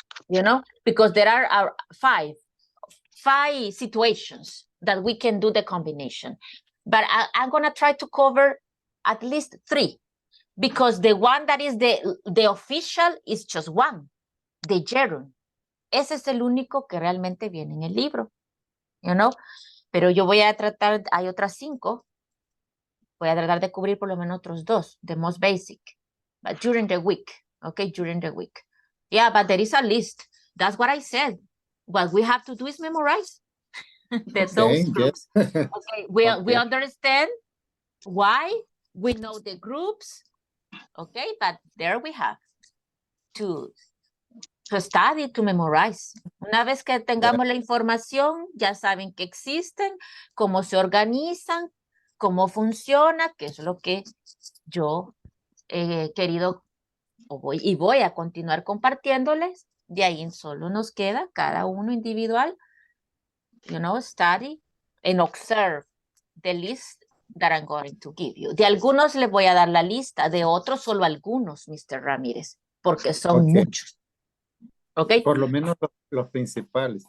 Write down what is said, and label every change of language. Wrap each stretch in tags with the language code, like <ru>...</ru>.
<en>You know, because there are 5 situations that we can do the combination. But I'm gonna try to cover at least 3, because the one that is the official is just one, the gerund.</en> <es>Ese es el único que realmente viene en el libro,</es> <en>you know.</en> <es>Pero yo voy a tratar, hay otras 5, voy a tratar de cubrir por lo menos otros 2,</es> <en>the most basic, but during the week,</en> <es>okay, during the week.</es> <en>Yeah, but there is a list. That's what I said. What we have to do is memorize those groups. Yes. Okay, we Okay. understand why, we know the groups, okay, but there we have to study, to memorize.</en> <es>Una vez que tengamos la información, ya saben que existen, cómo se organizan, cómo funciona, que es lo que yo he querido voy a continuar compartiéndoles. De ahí solo nos queda cada uno individual,</es> <en>you know, study and observe the list that I'm going to give you.</en> <es>De algunos les voy a dar la lista, de otros solo algunos, Mr. Ramírez, porque son muchos.</es> <en>Okay.</en> <es>Por lo menos los principales.</es>